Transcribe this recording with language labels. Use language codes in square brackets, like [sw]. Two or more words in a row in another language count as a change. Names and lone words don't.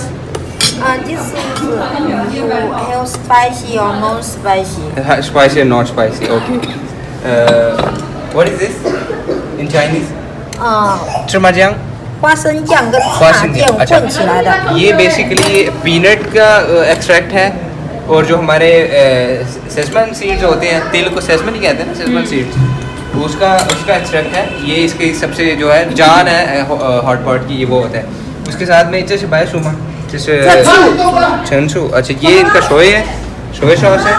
[en] This is you have spicy or non spicy. Spicy and not spicy. Okay. What is this in Chinese? [zh] 芝麻酱。花生酱跟花茶酱生酱अच्छा 混起来的。 [hi] ये बेसिकली पीनट का एक्सट्रैक्ट है। और जो हमारे [en] sesame seeds [hi] होते हैं, तिल को सेसमन ही कहते हैं ना, [en] sesame seeds, [hi] उसका एक्सट्रैक्ट है। ये इसकी सबसे जो है जान है [en] hot pot [hi] की, ये वो होता है। उसके साथ में जैसे बाय सुमा जैसे छनसू, अच्छा ये इनका शोए है, शोए सॉस है।